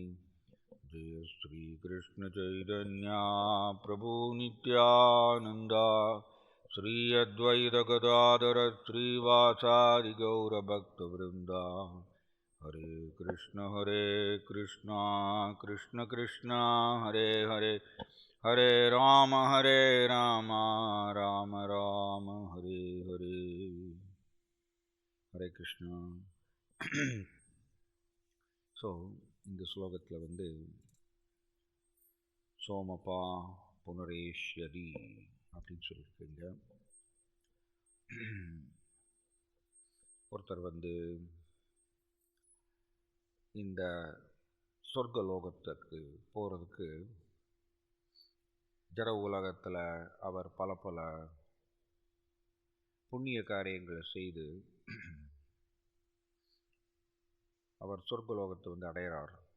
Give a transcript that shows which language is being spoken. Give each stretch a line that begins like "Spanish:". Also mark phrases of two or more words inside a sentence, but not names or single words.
Sanskrit: Jaya Sri Krishna Chaitanya Prabhu Nityananda Sri Advaita Gadadhara Sri Vasadi Gaura Bhakta Vrinda. Hare Krishna Krishna Krishna Hare Hare Hare Rama Rama Rama Hare Hare. Hare Krishna.
Tamil: So, இந்த ஸ்லோகத்தில்
Sanskrit: सोमपा पुनरेष्यति
Tamil: அப்படின்னு சொல்லியிருக்கீங்க. ஒருத்தர் இந்த சொர்க்கலோகத்துக்கு போகிறதுக்கு ஜட உலகத்தில் அவர் பல பல புண்ணிய காரியங்களை செய்து அவர் சொர்க்கலோகத்தை அடைகிறார்.